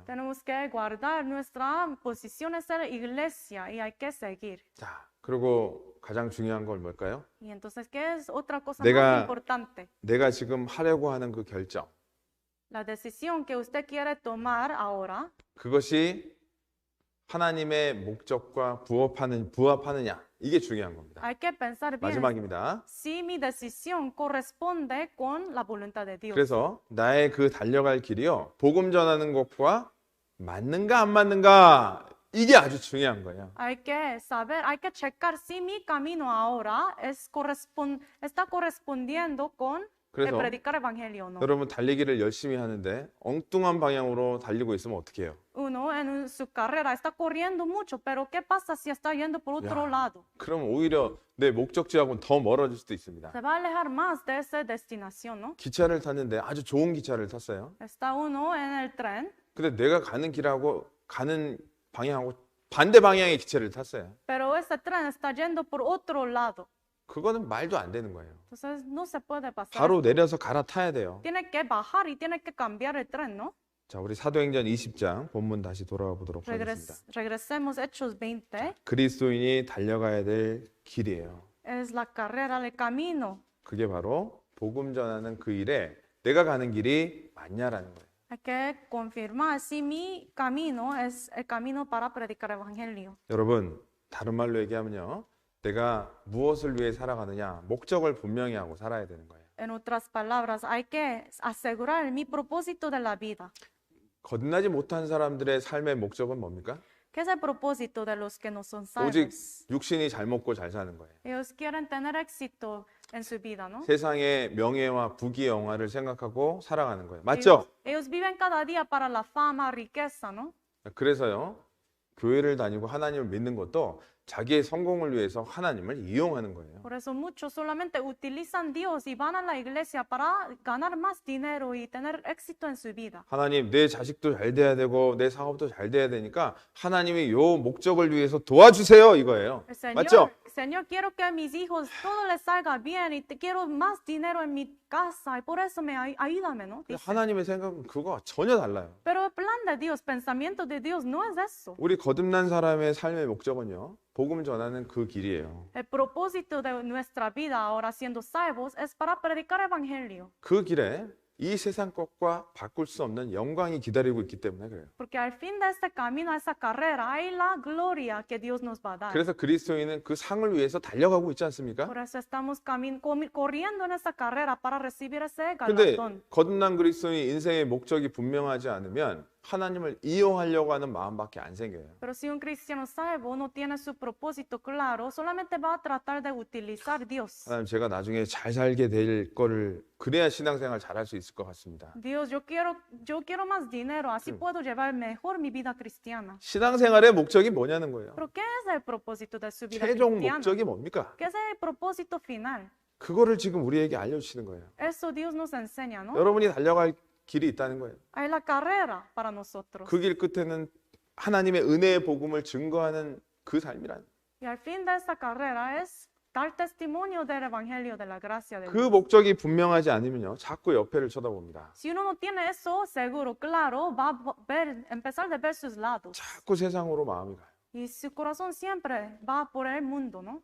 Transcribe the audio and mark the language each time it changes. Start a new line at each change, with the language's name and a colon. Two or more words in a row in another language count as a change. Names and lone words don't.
Spanish: Tenemos que guardar nuestra posición en la iglesia y hay que seguir.
Korean: 자, 그리고 가장 중요한 건 뭘까요?
Spanish: Y entonces, ¿qué es otra cosa
Korean: 내가-
Spanish: más importante?
Korean: 내가 지금 하려고 하는 그 결정.
Spanish: La decisión que usted quiere tomar ahora,
Korean: 그것이 하나님의 목적과 부합하느냐 이게 중요한 겁니다.
Spanish: Hay que pensar bien
Korean: 마지막입니다.
Spanish: si mi decisión corresponde con la voluntad de Dios.
Korean: 그래서 나의 그 달려갈 길이요 복음 전하는 것과 맞는가 안 맞는가 이게 아주 중요한 거예요.
Spanish: Hay que saber, hay que checar si mi camino ahora está correspondiendo con el
Korean: 그래서
Spanish: predicar evangelio o no.
Korean: 여러분 달리기를 열심히 하는데 엉뚱한 방향으로 달리고 있으면 어떻게 해요?
Spanish: Uno en su carrera está corriendo mucho, pero ¿qué pasa si está yendo por otro lado?
Korean: 그럼 오히려 내 목적지하고는 더 멀어질 수도 있습니다.
Spanish: Se va a alejar más de esa destinación, ¿no?
Korean: 기차를 탔는데 아주 좋은 기차를 탔어요.
Spanish: Está uno en el tren,
Korean: 근데 내가 가는 길하고 가는 방향하고 반대 방향의 기차를 탔어요.
Spanish: pero ese tren está yendo por otro lado.
Korean: 그거는 말도 안 되는 거예요.
Spanish: Entonces no se puede pasar.
Korean: 바로 내려서 갈아타야 돼요.
Spanish: Tiene que bajar y tiene que cambiar el tren, ¿no?
Korean: 자, 우리 사도행전 20장 본문 다시 돌아와 보도록 하겠습니다.
Spanish: Regresemos Hechos 20.
Korean: 그리스도인이 달려가야 될 길이에요.
Spanish: Es la carrera, el camino.
Korean: 그게 바로 복음 전하는 그 일에 내가 가는 길이 맞냐라는 거예요.
Spanish: Hay que confirmar si mi camino es el camino para predicar el evangelio.
Korean: 여러분, 다른 말로 얘기하면요. 내가 무엇을 위해 살아가느냐 목적을 분명히 하고 살아야 되는 거예요.
Spanish: En otras palabras, hay que asegurar mi propósito de la vida.
Korean: 거듭나지 못한 사람들의 삶의 목적은 뭡니까?
Spanish: ¿Qué es el propósito de los que no son
Korean: 오직
Spanish: salvos?
Korean: 육신이 잘 먹고 잘 사는 거예요.
Spanish: Ellos quieren tener éxito en su vida, ¿no?
Korean: 세상의 명예와 부귀 영화를 생각하고 살아가는 거예요. 맞죠?
Spanish: Ellos viven cada día para la fama, riqueza, ¿no?
Korean: 그래서요. 교회를 다니고 하나님을 믿는 것도 자기의 성공을 위해서 하나님을 이용하는 거예요.
Spanish: Por eso muchos solamente utilizan Dios y van a la iglesia para ganar más dinero y tener éxito en su vida.
Korean: 하나님, 내 자식도 잘 돼야 되고 내 사업도 잘 돼야 되니까 하나님이 요 목적을 위해서 도와주세요 이거예요. 맞죠?
Spanish: Señor, quiero que a mis hijos todo les salga bien y te quiero más dinero en mi casa y por eso ayúdame, ¿no? Dice.
Korean: 하나님의 생각은 그거와 전혀 달라요.
Spanish: Pero el plan de Dios, pensamiento de Dios no es eso.
Korean: 우리 거듭난 사람의 삶의 목적은요. 복음 전하는 그 길이에요.
Spanish: El propósito de nuestra vida ahora siendo salvos es para predicar evangelio.
Korean: 그 길에 이 세상 것과 바꿀 수 없는 영광이 기다리고 있기 때문에 그래요.
Spanish: Porque al fin de este camino, esa carrera, hay la gloria que Dios nos va a dar.
Korean: 그래서 그리스도인은 그 상을 위해서 달려가고 있지 않습니까?
Spanish: Por eso estamos corriendo en esa carrera para recibir ese
Korean: 근데
Spanish: galardón.
Korean: 거듭난 그리스도인이 인생의 목적이 분명하지 않으면 하나님을 이용하려고 하는 마음밖에 안 생겨요.
Spanish: Pero si un cristiano salvo no tiene su propósito claro, solamente va a tratar de utilizar Dios.
Korean: 하나님, 제가 나중에 잘 살게 될 거를 그래야 신앙생활 잘할 수 있을 것 같습니다.
Spanish: Dios, yo quiero más dinero, así puedo llevar mejor mi vida cristiana.
Korean: 신앙생활의 목적이 뭐냐는 거예요.
Spanish: Pero ¿qué es el propósito de su vida
Korean: 최종
Spanish: cristiana?
Korean: 목적이 뭡니까?
Spanish: ¿Qué es el propósito final?
Korean: 그거를 지금 우리에게 알려주시는 거예요.
Spanish: Eso Dios nos enseña, ¿no?
Korean: 여러분이 달려갈 길이 있다는 거예요.
Spanish: Hay la carrera para nosotros.
Korean: 그 길 끝에는 하나님의 은혜의 복음을 증거하는 그 삶이란.
Spanish: Y al fin de esta carrera es dar testimonio del evangelio de la gracia de
Korean: 그
Spanish: Dios.
Korean: 목적이 분명하지 않으면요, 자꾸 옆에를 쳐다봅니다.
Spanish: Si uno no tiene eso seguro, claro, va a empezar a ver sus lados.
Korean: 자꾸 세상으로 마음이 가요.
Spanish: Y su corazón siempre va por el mundo, ¿no?